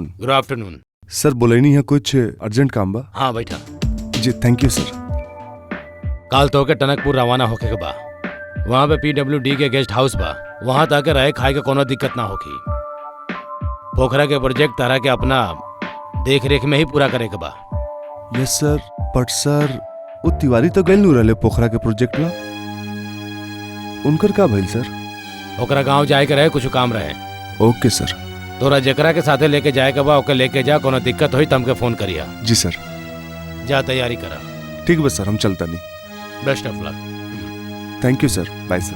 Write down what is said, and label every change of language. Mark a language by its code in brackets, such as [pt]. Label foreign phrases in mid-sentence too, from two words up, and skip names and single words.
[en] good afternoon. [bho] सर बोलेनी है कुछ अर्जेंट काम बा? हाँ बैठा। [en] जी thank you sir. [bho] काल तो के टनकपुर रवाना होके के बा। वहाँ पे PWD के गेस्ट हाउस बा, वहाँ तक रहे खाए के कोनो दिक्कत ना होगी। पोखरा के प्रोजेक्ट तारा के अपना देख रेख में ही पूरा करे के बा। [en] yes sir, but sir [bho] वो तिवारी तो गइल नु रहले पोखरा के प्रोजेक्ट ला, उनकर का भइल सर? ओकरा गांव जाए के रहे, कुछ काम रहे। [en] okay sir. [bho] तोरा जकरा के साथे लेके जाए के बा, ओके लेके जा, कोनो दिक्कत होई तमके फोन करिया। जी सर। जा तैयारी करा। ठीक बस सर, हम चलता नहीं। [en] best of luck. thank you sir. bye sir.